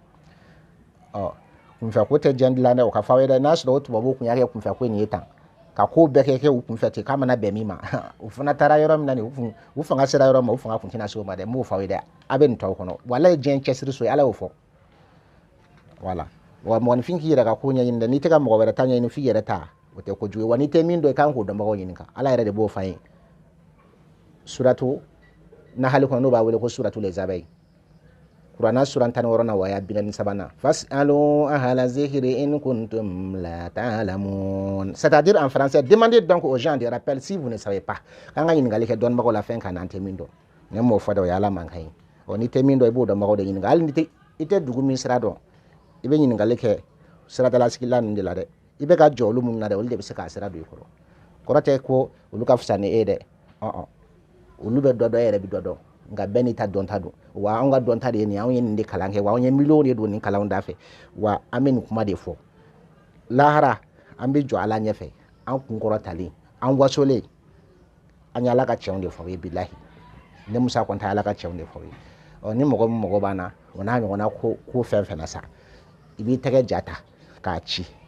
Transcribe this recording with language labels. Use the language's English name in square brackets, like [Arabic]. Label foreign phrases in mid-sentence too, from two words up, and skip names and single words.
[Bambara] kunfɛko tɛ diɲɛ dilan dɛ o ka fɔ aw ye dɛ n'a sɔrɔ o tubabuw kun y'a kɛ kunfɛko in ye tan ka ko bɛɛ kɛ u kunfɛ ten k'a mana bɛn min ma u fana taara yɔrɔ min na nin u fanga sera yɔrɔ ma u fanga kun tɛna se o ma dɛ n b'o fɔ aw ye dɛ a bɛ nin tɔw kɔnɔ wala ye diɲɛ cɛsiri so ye ala y'o fɔ voilà wa mɔgɔninfin k'i yɛrɛ ka ko ɲɛɲini dɛ n'i tɛ ka mɔgɔ wɛrɛ ta ɲɛɲini f'i yɛrɛ ta o tɛ kojugu ye wa n'i tɛ min dɔn i kan k'o dɔnbagaw ɲininka ala yɛrɛ de b'o f'an ye suratu nahali kɔnɔ n'o b'a wele ko suratu [French] les abeilles [Bambara] kuranna sura 16 na wa ya 43 [Arabic] فاسألوا أهل الذكر إن كنتم لا تعلمون [Bambara] c'est-à-dire [French] en français demandez donc aux gens de rappel si vous ne savez pas [Bambara] kan ka ɲininkali kɛ dɔnnibagaw la fɛn kan n'an tɛ min dɔn ne m'o fɔ dɛ o ye ala man kan ye n'i tɛ min dɔn i b'o dɔnbagaw de ɲininka hali ni i tɛ dugu min sira dɔn i bɛ ɲininkali kɛ siradalasigila ninnu de la dɛ i bɛ ka jɔ olu minnu na dɛ olu de bɛ se k'a sira don i kɔrɔ kɔrɔ tɛ ko olu ka fisa ni e dɛ olu bɛ dɔ dɔn e yɛrɛ bɛ dɔ dɔn nka bɛɛ n'i ta dɔnta don wa anw ka dɔnta de ye nin anw ye nin de kalan kɛ wa anw ye miliyɔn de don nin kalanw da fɛ wa an bɛ nin kuma de fɔ lahara an bɛ jɔ ala ɲɛfɛ an kunkɔrɔ talen an wasolen an ye ala ka cɛnw de fɔ ye bilahi ne musa kɔnta ala ka cɛnw de fɔ ye ni mɔgɔ min mɔgɔ b'an na o n'a ɲɔgɔnna ko fɛn fɛn na sa ibi tɛgɛ jata k'a ci